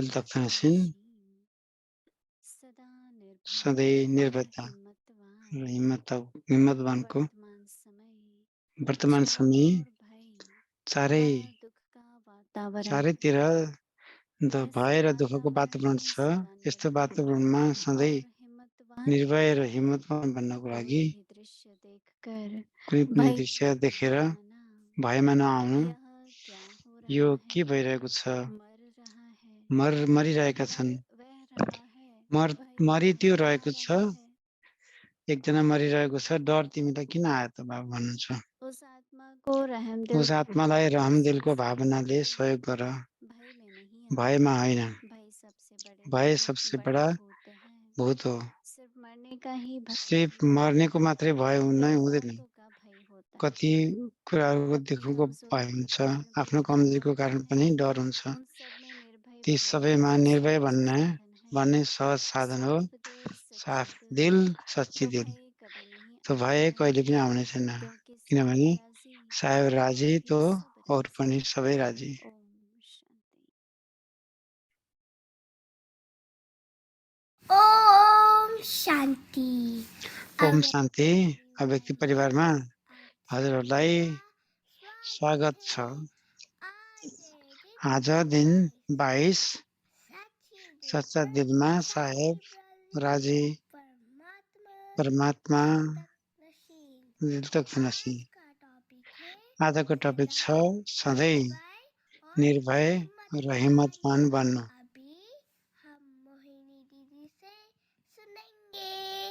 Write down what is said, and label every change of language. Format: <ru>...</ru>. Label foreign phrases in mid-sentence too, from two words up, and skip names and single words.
<hi>दिल तक तक नशीन, सदा निर्भय सदैव और निर्भयता हिम्मतवान।</hi> <ne>र हिम्मतवान को</ne> <hi>वर्तमान समय</hi> <ne>वर्तमान</ne> <hi>चारों</hi> <ne>समय</ne> <hi>ओर भय</hi> <ne>चारै</ne> <hi>व दुख का वातावरण।</hi> <ne>चारैतिर</ne> <hi>ऐसे</hi> <ne>भय र दुःखको</ne> <hi>वातावरण</hi> <ne>वातावरण</ne> <hi>में</hi> <ne>छ।</ne> <hi>सदा</hi> <ne>यस्तो</ne> <hi>निर्भय</hi> <ne>वातावरणमा सधैँ</ne> <hi>और हिम्मतवान</hi> <ne>निर्भय र</ne> <hi>बनना।</hi> <ne>हिम्मतवान बन्नको</ne> <hi>कोई</hi> <ne>लागि</ne> <hi>भी दृश्य देखकर</hi> <ne>कुनै पनि</ne> <hi>भय</hi> <ne>दृश्य</ne> <hi>में</hi> <ne>देखेर</ne> <hi>नहीं आना।</hi> <ne>भयमा नआउनु।</ne> <hi>यह क्या हो</hi> <ne>यो</ne> <hi>रहा है,</hi> <ne>के भइरहेको छ,</ne> <hi>मर रहा है,</hi> <ne>मरिरहेका</ne> <hi>मर</hi> <ne>छन्,</ne> <hi>वह रहा है, भय</hi> <ne>मरि</ne> <hi>तुम्हें</hi> <ne>त्यो</ne> <hi>खा</hi> <ne>रहेको छ,</ne> <hi>रहा है।</hi> <ne>एकजना मरिरहेको छ, डर तिमीलाई किन आयो त बाबा भन्नुहुन्छ।</ne> <hi>उस आत्मा को रहम दिल उस की</hi> <ne>आत्मालाई</ne> <hi>भावना</hi> <ne>रहमदिलको</ne> <hi>से</hi> <ne>भावनाले</ne> <hi>सहयोग</hi> <ne>सहयोग</ne> <hi>करो।</hi> <ne>गर,</ne> <hi>भय में नहीं आना।</hi> <ne>भयमा होइन।</ne> <hi>भय सबसे</hi> <ne>भय सबसे</ne> <hi>बड़ा</hi> <ne>बडा</ne> <hi>भूत है।</hi> <ne>भूत हो।</ne> <hi>सिर्फ मरने का ही भय सिर्फ नहीं,</hi> <ne>मर्नेको मात्रै भय नै</ne> <hi>कई</hi> <ne>हुँदैन,</ne> <hi>बातों का भय होता है।</hi> <ne>कति कुराहरूको</ne> <hi>अपनी</hi> <ne>देखुको भय</ne> <hi>कमजोरियों</hi> <ne>हुन्छ,</ne> <hi>के कारण भी</hi> <ne>आफ्नो</ne> <hi>डर</hi> <ne>कमजोरीको</ne> <hi>लगता</hi> <ne>कारण</ne> <hi>है।</hi> <ne>पनि डर हुन्छ।</ne> <hi>उन सब में निर्भय</hi> <ne>ती</ne> <hi>बनना</hi> <ne>सबैमा</ne> <hi>ही</hi> <ne>निर्भय</ne> <hi>सहज साधन है।</hi> <ne>भन्ने सहज साधन हो।</ne> <hi>साफ दिल सच्चे</hi> <ne>साफ दिल,</ne> <hi>दिल सच्ची तो</hi> <ne>दिल,</ne> <hi>भय कभी नहीं</hi> <ne>तो</ne> <hi>आना</hi> <ne>भय</ne> <hi>है।</hi> <ne>कहिले पनि आउने छैन,</ne> <hi>क्योंकि</hi> <ne>किनभने</ne> <hi>साहिब राजी</hi> <ne>साहेब</ne> <hi>तो और</hi> <ne>राजी</ne> <hi>भी</hi> <ne>तो</ne> <hi>सब</hi> <ne>और</ne> <hi>राजी।</hi> <ne>पनि सबै राजी।</ne> <hi>ओम शांति।</hi> <ne>ओम शांति। ओम शान्ति। व्यक्ति परिवारमा</ne> <hi>आप</hi> <ne>हजुरहरूलाई</ne> <hi>सबका</hi> <ne>स्वागत</ne> <hi>स्वागत</hi> <ne>छ।</ne> <hi>है। आज दिन 22 सच्चा पर</hi> <ne>दिलमा साहेब</ne> <hi>साहिब</hi> <ne>राजी,</ne> <hi>परमात्मा</hi> <ne>परमात्मा</ne> <hi>दिल तक नशीन।</hi> <ne>दिल तक नसी।</ne> <hi>आज का टॉपिक है</hi> <ne>आजको टपिक</ne> <hi>सदा</hi> <ne>छ सधैँ</ne> <hi>निर्भय और</hi> <ne>निर्भय र</ne> <hi>हिम्मतवान।</hi> <ne>हिम्मतवान बन्नु।</ne> <hi>अभी हम मोहिनी दीदी से सुनेंगे।</hi>